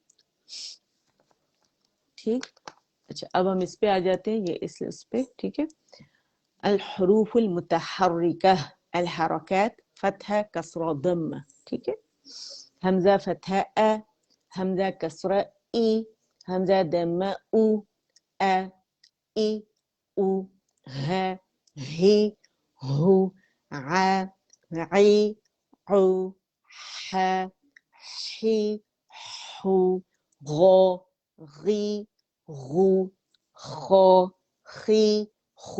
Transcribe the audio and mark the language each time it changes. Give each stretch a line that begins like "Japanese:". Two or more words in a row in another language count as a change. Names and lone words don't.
Urdu: ٹھیک. اچھا اب ہم اس پہ آ جاتے ہیں، یہ اس پہ، ٹھیک ہے.
Arabic: الحروف المتحرکہ، الحرکات فتحہ کسرہ ضمہ،
Urdu: ٹھیک ہے. حمزہ فتحہ ا، حمزہ کسرہ ای، حمزہ ضمہ او، ا، ای، او، ہ، ہی، ہو، ع، عی، عو، ح، حی، حو، غو، غی، غو، خو، خی، خو.